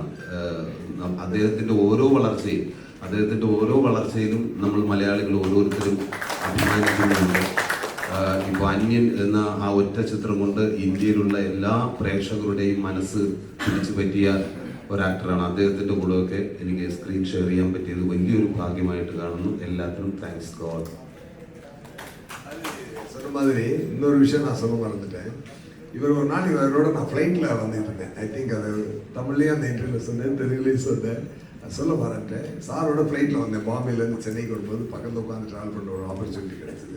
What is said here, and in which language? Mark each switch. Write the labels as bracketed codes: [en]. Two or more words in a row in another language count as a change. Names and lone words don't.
[ml] അദ്ദേഹത്തിൻ്റെ ഓരോ വളർച്ചയിലും നമ്മൾ മലയാളികൾ ഓരോരുത്തരും അഭിമാനിക്കുന്നുണ്ട്. ഇപ്പോൾ അന്യൻ എന്ന ആ ഒറ്റ ചിത്രം കൊണ്ട് ഇന്ത്യയിലുള്ള എല്ലാ പ്രേക്ഷകരുടെയും മനസ്സ് പിടിച്ചു പറ്റിയ ഒരാക്ടറാണ്. അദ്ദേഹത്തിൻ്റെ കൂടെയൊക്കെ എനിക്ക് സ്ക്രീൻ ഷെയർ ചെയ്യാൻ പറ്റിയത് വലിയൊരു ഭാഗ്യമായിട്ട് കാണുന്നു. എല്ലാത്തിനും [en] thanks God. [ta] சொன்ன மாதிரி இன்னொரு விஷயம் நான் சொல்ல மறந்துட்டேன். இவர் ஒரு நாள் இவரோட நான் ஃப்ளைட்டில் வந்துட்டு இருந்தேன். [en] I think [ta] அது தமிழ்லேயே அந்த இன்டர்வியூவில் சொன்னேன், தெலுங்குலேயும் சொன்னேன், சொல்ல மறந்துட்டேன். சாரோட ஃப்ளைட்டில் வந்தேன். பாம்பேலேருந்து சென்னைக்கு வரும்போது பக்கத்தில் உட்காந்து ட்ராவல் பண்ணுற ஒரு ஆப்பர்ச்சுனிட்டி கிடைச்சிது.